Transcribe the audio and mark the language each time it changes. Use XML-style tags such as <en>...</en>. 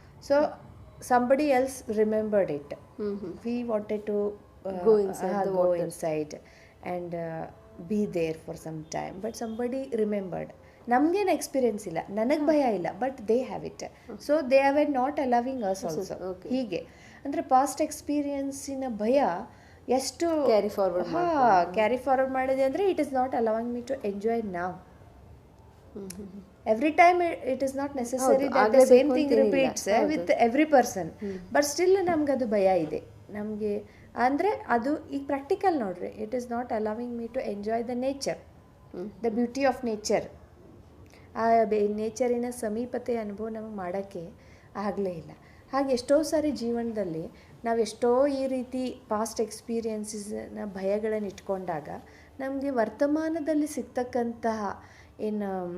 <en>So somebody else remembered it. We wanted to go inside and be there for some time, but somebody remembered.</en> <kn>ನಮಗೇನು experience ಇಲ್ಲ, ನನಗೆ ಭಯ ಇಲ್ಲ,</kn> <en>But they have it. So they are not allowing us also.</en> <kn>ಹೀಗೆ ಅಂದರೆ past ಎಕ್ಸ್ಪೀರಿಯನ್ಸಿನ ಭಯ ಎಷ್ಟು carry forward ಮಾಡಿದೆ ಅಂದರೆ</kn> <en>It is not allowing me to enjoy ನಾವ್. Every time it is not necessary that the same thing repeats with every person, but still</en> <kn>ನಮ್ಗೆ ಅದು ಭಯ ಇದೆ. ನಮಗೆ ಅಂದರೆ ಅದು ಈಗ ಪ್ರಾಕ್ಟಿಕಲ್ ನೋಡ್ರಿ,</kn> <en>It is not allowing me to enjoy the nature, the beauty of nature.</en> <kn>ಆ ನೇಚರಿನ ಸಮೀಪತೆ ಅನುಭವ ನಮಗೆ ಮಾಡೋಕ್ಕೆ ಆಗಲೇ ಇಲ್ಲ. ಹಾಗೆ ಎಷ್ಟೋ ಸಾರಿ ಜೀವನದಲ್ಲಿ ನಾವೆಷ್ಟೋ ಈ ರೀತಿ ಪಾಸ್ಟ್ ಎಕ್ಸ್ಪೀರಿಯನ್ಸಸ್ನ ಭಯಗಳನ್ನು ಇಟ್ಕೊಂಡಾಗ ನಮಗೆ ವರ್ತಮಾನದಲ್ಲಿ ಸಿಗ್ತಕ್ಕಂತಹ ಏನು</kn>